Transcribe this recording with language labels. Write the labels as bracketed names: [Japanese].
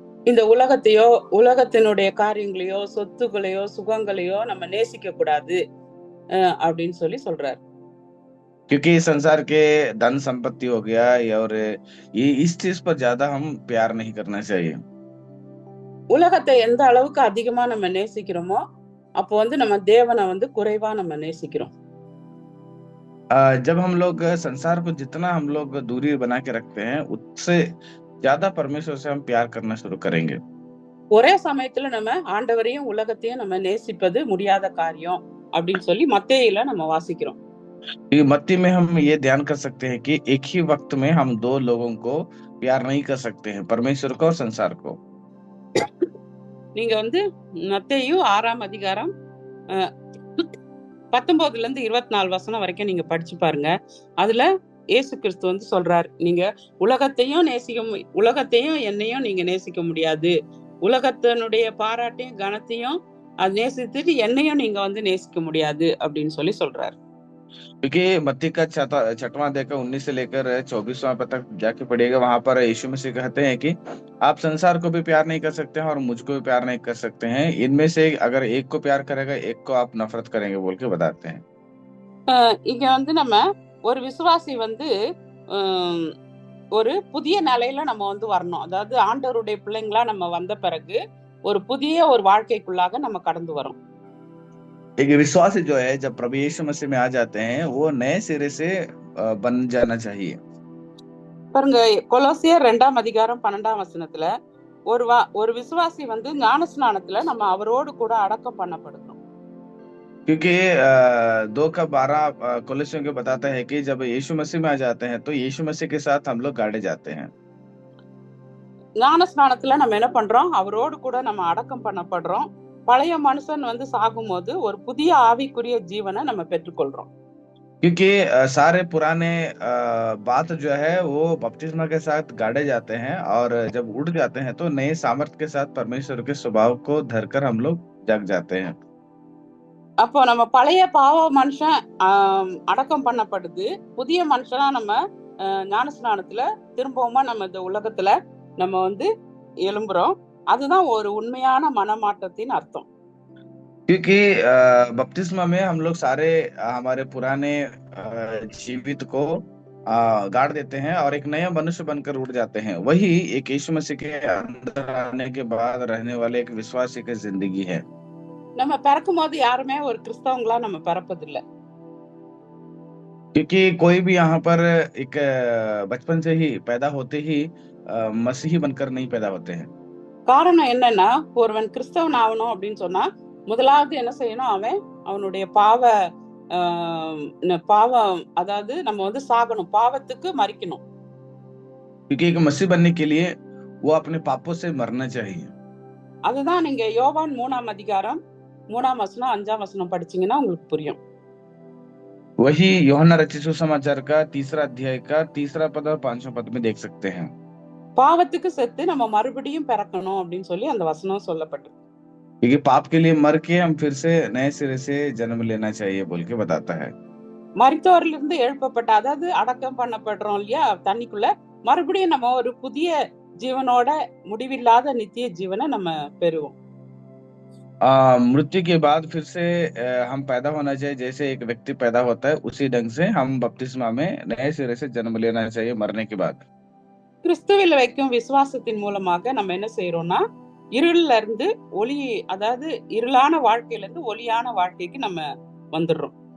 [Tamil] இந்த உலகத்தையோ உலகத்தினுடைய காரியங்களையோ சொத்துக்களையோ சுகங்களையோ நம்ம நேசிக்க கூடாது அப்படின்னு சொல்லி சொல்றாரு. [Hindi] क्योंकि संसार के धन संपत्ति हो गया और ये इस चीज पर ज्यादा हम प्यार नहीं करना चाहिए। [Tamil] உலகத்தை எந்த அளவுக்கு அதிகமா நம்ம நேசிக்கிறோமோ அப்போ வந்து நம்ம தேவனை வந்து குறைவா நம்ம நேசிக்கிறோம். [Hindi] जब हम लोग संसार को जितना हम लोग दूरी बना के रखते हैं उससे ज्यादा परमेश्वर से हम प्यार करना शुरू करेंगे। [Tamil] ஒரே சமயத்துல நம்ம ஆண்டவரையும் உலகத்தையும் நம்ம நேசிப்பது முடியாத காரியம் அப்படின்னு சொல்லி மத்தேயில நம்ம வாசிக்கிறோம். [Hindi] मत्ती में हम ये ध्यान कर सकते हैं कि एक ही वक्त में हम दो लोगों को प्यार नहीं कर सकते हैं, परमेश्वर को और संसार को। [Tamil] நீங்க வந்து மத்தேயு 6ஆம் அதிகாரம் 19 இருந்து 24 வசனம் வரைக்கும் நீங்க படிச்சு பாருங்க. அதுல இயேசு கிறிஸ்து வந்து சொல்றாரு, நீங்க உலகத்தையும் என்னையும் நீங்க நேசிக்க முடியாது, உலகத்தினுடைய பாராட்டையும் கனத்தையும் அது நேசித்துட்டு என்னையும் நீங்க வந்து நேசிக்க முடியாது அப்படின்னு சொல்லி சொல்றாரு. [Hindi] क्योंकि मत्ती का 6वां अध्याय का 19 से लेकर 24वां पद तक जाके पढ़िएगा, वहां पर यीशु मसीह कहते हैं कि आप संसार को भी प्यार नहीं कर सकते हैं और मुझको भी प्यार नहीं कर सकते हैं, इनमें से अगर एक को प्यार करेगा एक को आप नफरत करेंगे बोल के बताते हैं। [Tamil] இங்க வந்து நம்ம ஒரு விசுவாசி வந்து ஒரு புதிய நிலையில நம்ம வந்து வரணும். அதாவது ஆண்டவருடைய பிள்ளைங்களா நம்ம வந்த பிறகு ஒரு புதிய ஒரு வாழ்க்கைக்குள்ளாக நம்ம கடந்து வரோம். [Hindi] एक विश्वासी जो है जब प्रभु यीशु मसीह में आ जाते हैं वो नए सिरे से बन जाना चाहिए। [Tamil] பாருங்க, கொலோசியர் 2ஆம் அதிகாரம் 12ஆம் வசனத்துல ஒரு விசுவாசி வந்து ஞானஸ்நானத்துல நம்ம அவரோடு கூட அடக்கம் பண்ணப்படுறோம். [Hindi] क्योंकि 2:12 कोलोसियों को बताता है कि जब यीशु मसीह में आ जाते हैं तो यीशु मसीह के साथ हम लोग गाड़े जाते हैं। [Tamil] ஞானஸ்நானத்துல நம்ம என்ன பண்றோம்? அவரோடு கூட நம்ம அடக்கம் பண்ணப்படுறோம். பழைய மனுஷன் வந்து சாகும்போது ஒரு புதிய ஆவிக்குரிய ஜீவனை நம்ம பெற்றுக்கொள்றோம். [Hindi] क्योंकि सारे पुराने बात जो है वो बपतिस्मा के साथ गाड़े जाते हैं और जब उड़ जाते हैं तो नए सामर्थ्य के साथ परमेश्वर के स्वभाव को धरकर हम लोग जग जाते हैं। [Tamil] அப்போ நம்ம பழைய பாவ மனுஷன் அடக்கம் பண்ணப்படுது, புதிய மனுஷனா நம்ம ஞானஸ்நானத்துல திரும்பவுமா நம்ம இந்த உலகத்துல நம்ம வந்து எழும்புறோம். அதுதான் ஒரு உண்மையான மனமாற்றத்தின் அர்த்தம். [Hindi] क्योंकि बपतिस्मा में हम लोग सारे हमारे पुराने जीवित को गाड़ देते हैं और एक नया मनुष्य बनकर उड़ जाते हैं। वही एक यीशु मसीह के अंदर आने के बाद रहने वाले एक विश्वासी की जिंदगी है। [Tamil] நம்ம பிறக்கும் போது யாருமே ஒரு கிறிஸ்தவங்களா நம்ம பிறப்பதில்லை. [Hindi] क्योंकि कोई भी यहाँ पर एक बचपन से ही पैदा होते ही मसीही बनकर नहीं पैदा होते हैं। [Tamil] காரணம் என்னன்னா, ஒருவன் கிறிஸ்தவன் ஆகணும் அப்படின்னு சொன்னா முதலாவது என்ன செய்யணும்? அவனுடைய பாவம் அதாவது நம்ம வந்து சாகணும், பாவத்துக்கு மரிக்கணும். [Hindi] क्योंकि एक मसीह बनने के लिए वो अपने पापों से मरना चाहिए। [Tamil] அதுதான் நீங்க யோவான் 3ஆம் அதிகாரம் 3ஆம் வசனம் 5ஆம் வசனம் படிச்சீங்கன்னா உங்களுக்கு புரியும். [Hindi] वही यूहन्ना रचित सुसमाचार का 3रा अध्याय का 3रा पद और 5वां पद में देख सकते हैं। [Tamil] பாவத்துக்கு செத்து நம்ம மறுபடியும் பிறக்கணும் அப்படின்னு சொல்லி அந்த வசனம் சொல்லப்பட்டிருக்கு. [Hindi] क्योंकि पाप के लिए मर के हम फिर से नए सिरे से जन्म लेना चाहिए बोल के बताता है। [Tamil] மரித்தோரிலிருந்து எழுப்பப்பட்ட, அதாவது அடக்கம் பண்ணப்படுறோம் இல்லையா தண்ணிக்குள்ள, மறுபடியும் நம்ம ஒரு புதிய ஜீவனோட முடிவில்லாத நித்திய ஜீவனை நம்ம பெறுவோம். [Hindi] मृत्यु के बाद फिर से हम पैदा होना चाहिए, जैसे एक व्यक्ति पैदा होता है उसी ढंग से हम बपतिस्मा में नए सिरे से जन्म लेना चाहिए मरने के बाद। [Tamil] கிறிஸ்துவில் வைக்கும் விசுவாசத்தின் மூலமாக நம்ம என்ன செய்யறோம்னா, இருள்ல இருந்து ஒளி, அதாவது இருளான வாழ்க்கையில இருந்து ஒளியான வாழ்க்கைக்கு நம்ம வந்துடுறோம்.